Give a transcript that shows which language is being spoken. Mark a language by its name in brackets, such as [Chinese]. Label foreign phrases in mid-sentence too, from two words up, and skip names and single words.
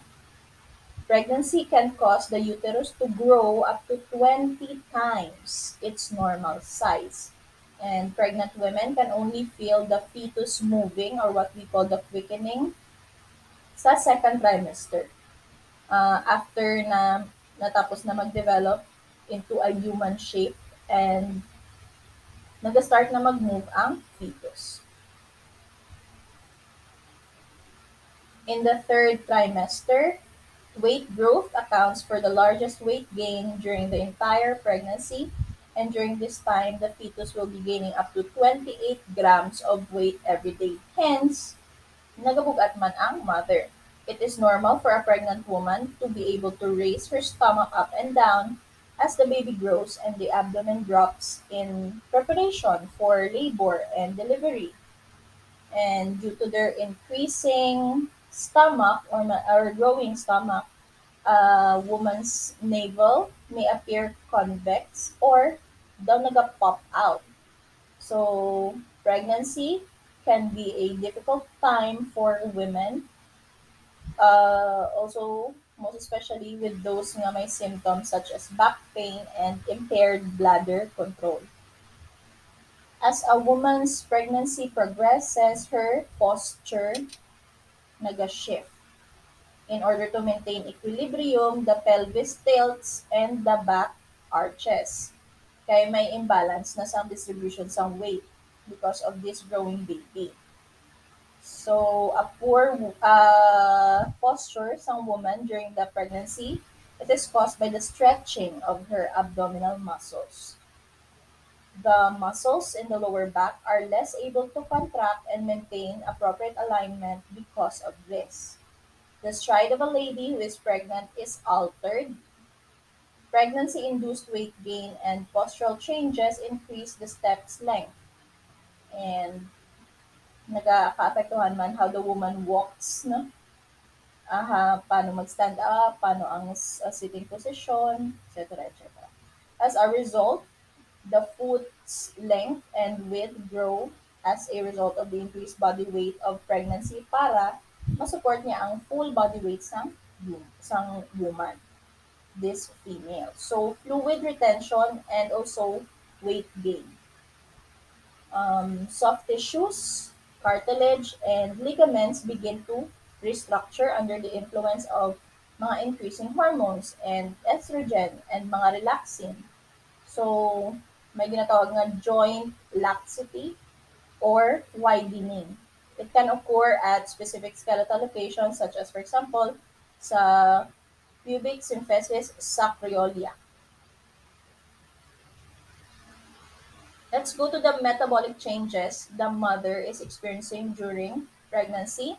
[English] Pregnancy can cause the uterus to grow up to 20 times its normal size. And pregnant women can only feel the fetus moving or what we call the quickening sa second trimester. [Hiligaynon] After na natapos na mag-develop [English] into a human shape and [Hiligaynon] nag-start na mag-move ang fetus. [English] In the third trimester, weight growth accounts for the largest weight gain during the entire pregnancy, and during this time, the fetus will be gaining up to 28 grams of weight every day. Hence, [Hiligaynon] nagabugat man ang mother. [English] It is normal for a pregnant woman to be able to raise her stomach up and down as the baby grows and the abdomen drops in preparation for labor and delivery. And due to their increasing stomach or growing stomach, a woman's navel may appear convex or [Hiligaynon] daw naga-pop out. [English] So, pregnancy can be a difficult time for women. Also, most especially with those [Hiligaynon] nga may [English] symptoms such as back pain and impaired bladder control. As a woman's pregnancy progresses, her posture naga-shift. In order to maintain equilibrium, the pelvis tilts and the back arches. [Hiligaynon] Kaya may imbalance na sa distribution sa weight [English] because of this growing baby. So, a poor posture sa woman during the pregnancy, it is caused by the stretching of her abdominal muscles. The muscles in the lower back are less able to contract and maintain appropriate alignment because of this. The stride of a lady who is pregnant is altered. Pregnancy-induced weight gain and postural changes increase the step's length. And [Hiligaynon] nagaka-apektuhan man [English] how the woman walks, no? [Hiligaynon] Paano mag-stand up, paano ang [English] sitting position, etc., etc. As a result, the foot's length and width grow as a result of the increased body weight of pregnancy [Hiligaynon] para masupport niya ang full body weight sang woman, [English] this female. So, fluid retention and also weight gain. Soft tissues, cartilage, and ligaments begin to restructure under the influence of mga increasing hormones and estrogen and mga relaxin. [Hiligaynon] So, may ginatawag nga [English] joint laxity or widening. It can occur at specific skeletal locations such as, for example, sa pubic symphysis sacroiliac. Let's go to the metabolic changes the mother is experiencing during pregnancy.